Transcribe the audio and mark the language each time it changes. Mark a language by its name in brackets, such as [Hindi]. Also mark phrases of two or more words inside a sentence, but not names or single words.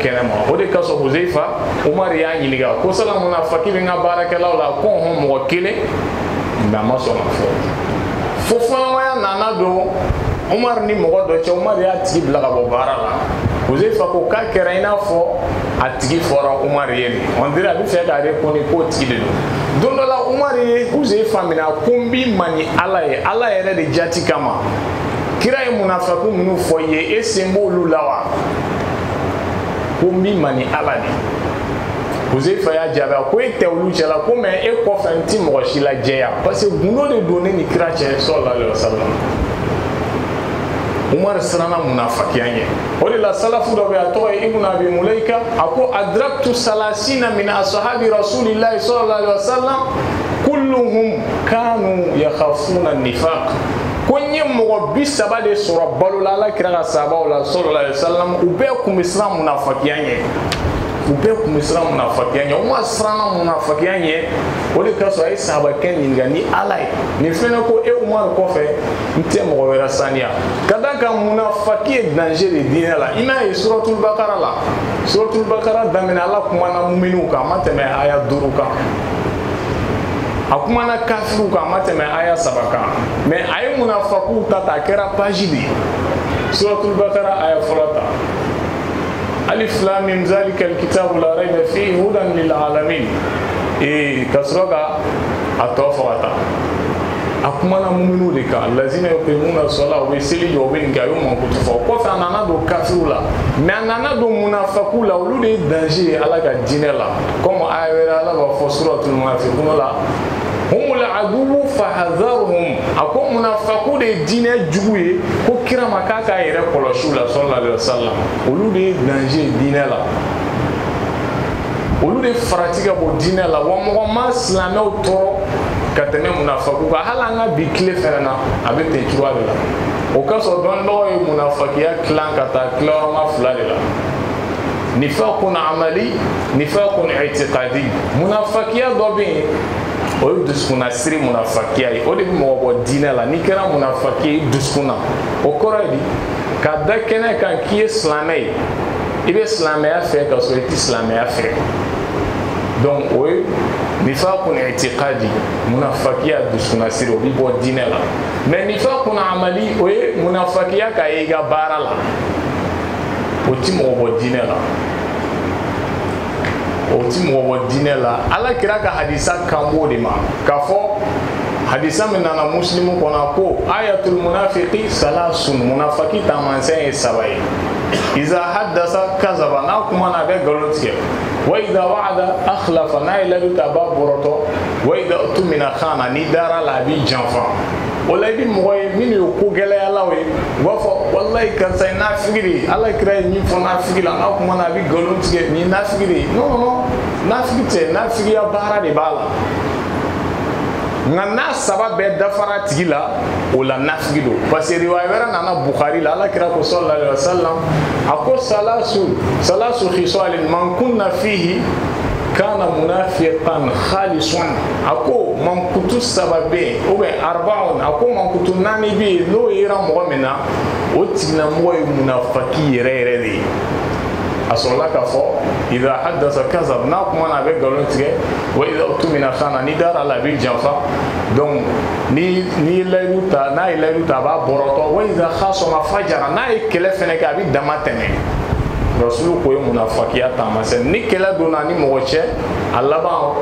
[Bambara] kɛnɛma o de ka sɔn Huzaifa Umar y'a ɲininka ko sala munafiki bɛ n ka baarakɛlaw la ko hɔn mɔgɔ kelen mais a ma sɔn ka fɔ fo fɔɲɔgɔnya nana don Umar ni mɔgɔ dɔ cɛ Umar y'a tigi bila ka bɔ baara la Huzaifa ko k'a kɛra i n'a fɔ a tigi fɔra Umar ye de [French] on dirait [Bambara] a bɛ fɛ k'a reconnaître k'o tigi de don don dɔ la Umar ye Huzaifa minɛ ko n b'i ma ni Ala ye Ala yɛrɛ de jati kama kira ye munafiku minnu fɔ i ye e sen b'olu la wa ko n b'i ma ni Ala de Huzaifa y'a jaabi ko e tɛ olu cɛla ko mais e kɔfɛ n ti mɔgɔ si lajɛya [French] parce que [Bambara] gundo de don ne ni kira cɛ [Arabic] صلى الله عليه وسلم [Bambara] Umar siranna munafikiya ɲɛ o de la salafu dɔ bɛ a tɔgɔ ye Ibn Abi Mulaika a ko [Arabic] أدركت ثلاثين من أصحاب رسول الله صلى الله عليه وسلم كلهم كانوا يخافون النفاق [Bambara] ko n ye mɔgɔ 30 de sɔrɔ balo la Ala kira ka sahabaw la [Arabic] صلى الله عليه وسلم [Bambara] u bɛɛ kun bɛ siran munafikiya ɲɛ u bɛɛ kun bɛ siran munafikiya ɲɛ Umar siranna munafikiya ɲɛ o de ka sɔrɔ a ye sahabakɛ ɲininka ni Ala ye nin fɛnɛ ko e Umar kɔfɛ n tɛ mɔgɔ wɛrɛ saniya ka d'a kan munafiki ye danger de diinɛ la i n'a ye suratul Bakara la suratul Bakara daminɛ Ala kumana muminiw kan a ma tɛmɛ aya 5 kan a kumana kafiriw kan a ma tɛmɛ aya 7 kan mais a ye munafikiw ta a kɛra page de ye suratul Bakara aya fɔlɔ ta [Arabic] الم ذلك الكتاب لا ريب فيه هدى للعالمين [Bambara] ka sɔrɔ ka a tɔ fɔ ka taa a kumana muminu de kan [Arabic] الذين يقيمون الصلاة [Bambara] u bɛ seli jɔ u bɛ nin kɛ a y'o mankutu fɔ kɔfɛ a nana don kafiriw la mais a nana don munafikiw la olu de ye danger ye Ala ka diinɛ la comme aya wɛrɛ Ala b'a fɔ suratul munafiqun la [Arabic] هم العدو فاحذرهم [Bambara] a ko munafikiw de ye diinɛ jugu ye ko kira ma k'a k'a yɛrɛ kɔlɔsi u la [Arabic] صلى الله عليه وسلم [Bambara] olu de ye danger ye diinɛ la olu de farati ka bɔ diinɛ la wa mɔgɔ ma silamɛw tɔɔrɔ ka tɛmɛ munafikiw kan hali an ka bi tile fɛnɛ na a bɛ ten cogoya de la o ka sɔrɔ dɔnnibagaw ye munafikiya tilan ka taa tilayɔrɔma 2 de la [Arabic] نفاق عملي نفاق اعتقادي [Bambara] munafikiya dɔ bɛ yen o ye dusukuna siri munafikiya ye o de bɛ mɔgɔ bɔ diinɛ la n'i kɛra munafiki ye dusukun na o kɔrɔ ye di ka da kɛnɛ kan k'i ye silamɛ ye i bɛ silamɛya fɛ ka sɔrɔ i tɛ silamɛya fɛ donc o ye [Arabic] نفاق اعتقادي [Bambara] munafikiya dusukuna siri o bɛ bɔ diinɛ la mais [Arabic] نفاق عملي [Bambara] o ye munafikiya k'a ye i ka baara la o ti mɔgɔ bɔ diinɛ la o ti mɔgɔ bɔ diinɛ la Ala kira ka hadisa kan b'o de ma k'a fɔ hadisa min nana muslimu kɔnɔ ko [Arabic] آية المنافق ثلاث [Bambara] munafiki taamasiyɛn ye 3 ye [Arabic] إذا حدث كذب [Bambara] n'a kuma na a bɛ nkalon tigɛ [Arabic] وإذا وعد أخلف [Bambara] n'a ye layidu ta a b'a bɔrɔtɔ [Arabic] وإذا اؤتمن خان [Bambara] n'i dara la a b'i janfa o la i bɛ mɔgɔ ye minnu ye ko gɛlɛyalaw ye u b'a fɔ walayi karisa ye nafigi de ye Ala kira ye min fɔ nafigi la n'a kuma na a bɛ nkalon tigɛ nin ye nafigi de ye non nafigi tɛ nafigiya baara de b'a la nka n'a 3 bɛɛ dafara tigi la o la nafigi don parce que riwaya wɛrɛ nana Bukhari la Ala kira ko [Arabic] صلى الله عليه وسلم [Bambara] a ko [Arabic] ثلاث خصال من كن فيه كان منافقا خالصا [Bambara] a ko mankutu 3 bɛ yen [French] ou bien [Bambara] 40 a ko mankutu 4 bɛ yen n'o yera mɔgɔ min na o tigilamɔgɔ ye munafiki yɛrɛ yɛrɛ de ye a sɔrɔla k'a fɔ [Arabic] إذا حدث كذب [Bambara] n'a kuma na a bɛ nkalon tigɛ [Arabic] وإذا اؤتمن خان [Bambara] ni dara la a bɛ janfa donc ni ye layidu ta n'a ye layidu ta a b'a bɔrɔtɔ [Arabic] وإذا خاصم فجر [Bambara] n'a ye kɛlɛ fɛnɛ kɛ a bɛ dama tɛmɛ rasulu ko ye munafikiya taamasiyɛn ni kɛlɛ donna ni mɔgɔ cɛ a laban